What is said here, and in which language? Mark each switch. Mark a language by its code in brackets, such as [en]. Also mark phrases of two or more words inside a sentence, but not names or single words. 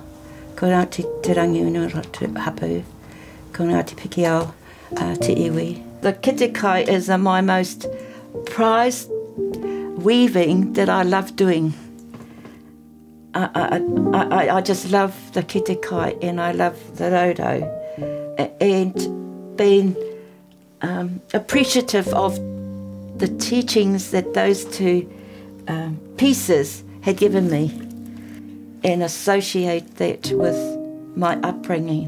[mi] Ko Ngāti te rangi unura te hapu. Ko Ngāti Pikiao te iwi. [en] The kitikai is my most prized weaving that I love doing. I just love the kitikai and I love the raudo. And being appreciative of the teachings that those two pieces had given me and associate that with my upbringing.